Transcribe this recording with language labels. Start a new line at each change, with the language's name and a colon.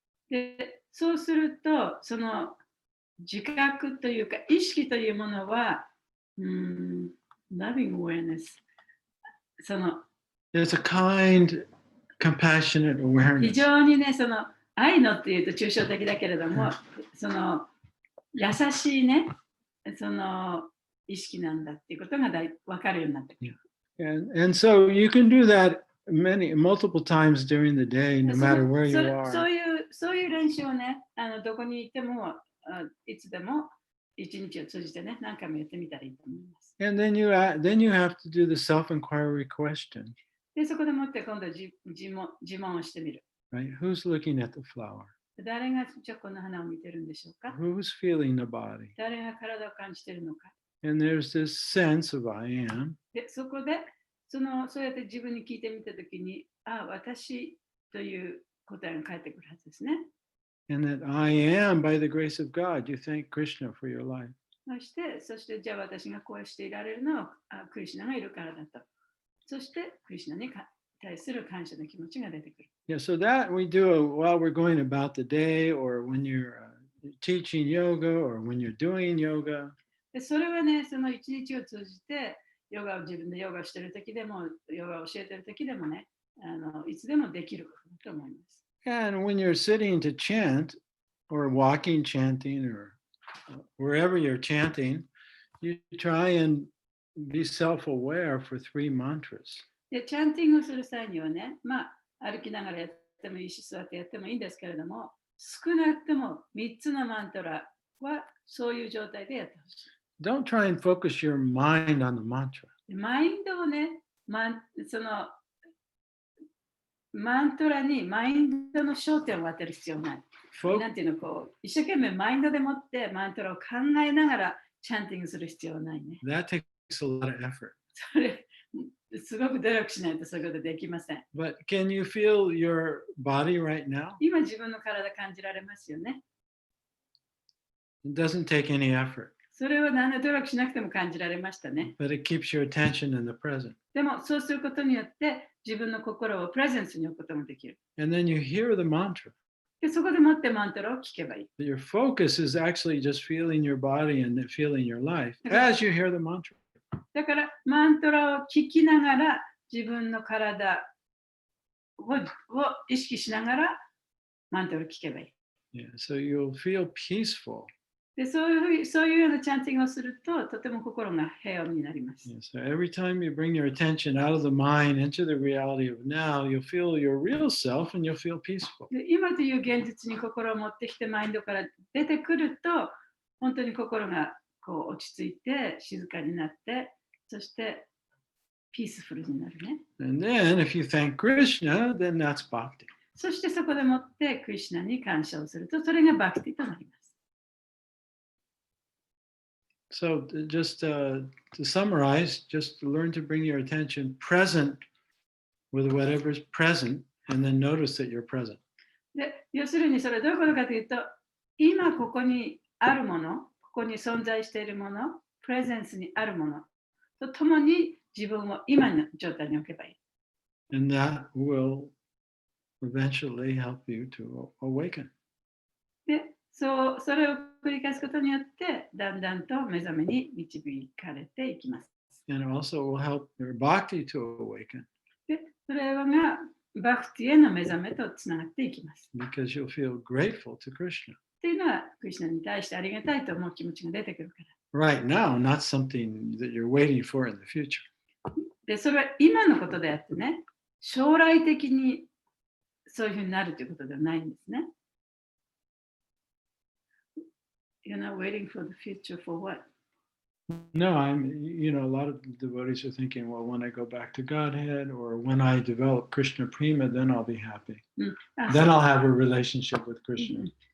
Japanese: でそうすると、その自覚というか、意識というものは、
English: loving awareness。
Japanese: その
English: It's a kind, compassionate
Japanese: 非
English: awareness.
Japanese: 常にね、その愛のっていうと抽象的だけれども、その優しいね、その意識なんだっていうことが分かるようになってくる。
English: And so you can do that multiple times during the day, no matter where you
Japanese: そう
English: are.
Japanese: いう練習をね、どこにいても、いつでも一日を通じてね、何回もやってみたらいいと思います。
English: And then you have to do the self-inquiry question,
Japanese: で、そこでもって今度は自問をしてみる。
English: right? Who's looking at the flower?
Japanese: 誰がじゃあこの花を見てるんでしょうか？
English: Who's feeling the body?
Japanese: 誰が体を感じているのか？
English: And there's this sense of I am.
Japanese: で、そこでそうやって自分に聞いてみたときに、私という答えが返ってくるはずですね。
English: And that I am, by the grace of God, you thank Krishna for your life.
Japanese: そしてじゃあ私がこうしていられるのはクリシュナがいるからだと。そしてクリシュナに対する感謝の気持ちが出てくる。
English: Yeah, so that we do while we're going about the day, or when you're teaching yoga, or when you're doing yoga.
Japanese: でそれはね、その一日を通じて、自分でヨガをしているときでも、ヨガを教えているときでもね、いつでもできることだと思います。
English: And when you're sitting to chant, or walking, chanting, or wherever you're chanting, you try and be self-aware for 3 mantras.
Japanese: で、チャンティングをする際にはね、歩きながらやってもいいし、座ってやってもいいんですけれども、少なくとも3つのマントラはそういう状態でやってほしい。
English: Don't try and focus your mind on the mantra.
Japanese: マインドをね、そのマントラにマインドの焦点を当てる必要ない。なんていうの、一生懸命マインドでもってマントラを考えながらチャンティングする必要はないね。
English: That takes a lot of effort.
Japanese: それ、すごく努力しないとそういうことできません。
English: But can you feel your body right now?
Japanese: 今自分の体感じられますよね。
English: It doesn't take any effort.
Japanese: それは何の努力しなくても感じられましたね。
English: But it keeps your attention in the present.
Japanese: でもそうすることによって自分の心をプレゼンスに置くこともできる。
English: And then you hear the mantra.
Japanese: でそこでもってマントラを聞けばいい。
English: Your focus is actually just feeling your body and feeling your life as you hear the mantra.
Japanese: だからマントラを聞きながら自分の体を意識しながらマントラを聞けばいい。
English: Yeah, so you'll feel peaceful.
Japanese: でそういうようなチャンティングをするととても心が平穏になります。
English: Yeah, so every time you bring your attention out of the mind into the reality of now, you'll feel your real self and you'll feel peaceful.
Japanese: で今という現実に心を持ってきてマインドから出てくると本当に心がこう落ち着いて静かになってそしてピースフルになるね。
English: And then if you thank Krishna, then that's bhakti.
Japanese: そしてそこでもってクリシュナに感謝をするとそれがバクティとなります。
English: So just to summarize, just learn to bring your attention present with whatever's present and then notice that you're present.
Japanese: で要するにそれはどういうことかというと今ここにあるもの、ここに存在しているもの、プレゼンスにあるものとともに自分を今の状態に置けばいい。
English: And that will eventually help you to awaken.
Japanese: でそれを繰り返すことによってだんだんと目覚めに導かれていきます。
English: And it also will help your bhakti to awaken.
Japanese: でそれがバクティへの目覚めとつながっていきます。
English: Because you'll feel grateful to Krishna.
Japanese: っていうのは、クリシュナに対してありがたいと思う気持ちが出てくるから。
English: Right now, not something that you're waiting for in the future.
Japanese: で、それは今のことであってね、将来的にそういうふうになるということではないんですね。
English: You're not waiting for the future for what? No, a lot of devotees are thinking, well, when I go back to Godhead or when I develop Krishna Prema, then I'll be happy. Then I'll have a relationship with Krishna.